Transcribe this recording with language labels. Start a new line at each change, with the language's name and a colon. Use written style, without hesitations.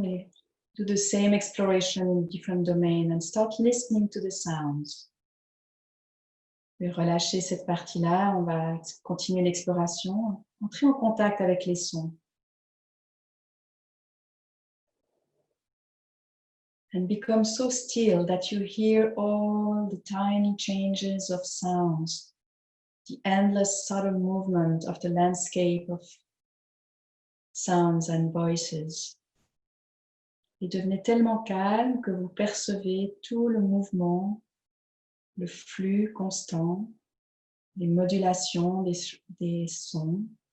English: We do the same exploration in different domains and start listening to the sounds.
French: Et relâcher cette partie-là, on va continuer l'exploration, entrer en contact avec les sons.
English: And become so still that you hear all the tiny changes of sounds, the endless subtle movement of the landscape of sounds and voices.
French: Et devenez tellement calme que vous percevez tout le mouvement, le flux constant, les modulations des sons.